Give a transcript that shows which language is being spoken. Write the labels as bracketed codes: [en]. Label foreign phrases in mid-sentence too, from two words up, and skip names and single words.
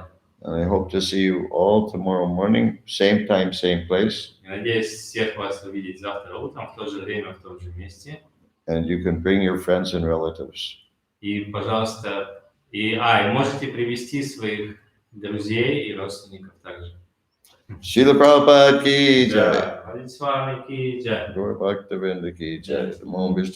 [en] And I hope to see you all tomorrow morning, same time, same place. [ru] Я надеюсь всех вас увидеть завтра утром в то же время, в том же месте. [en] And you can bring your friends and relatives. [ru] И, пожалуйста, и можете привести своих друзей и родственников также. [hi] श्रील प्रभुपाद की जय. हरे स्वामी की जय. गौर भक्तिविनोद की जय. [sa] नमो विष्णु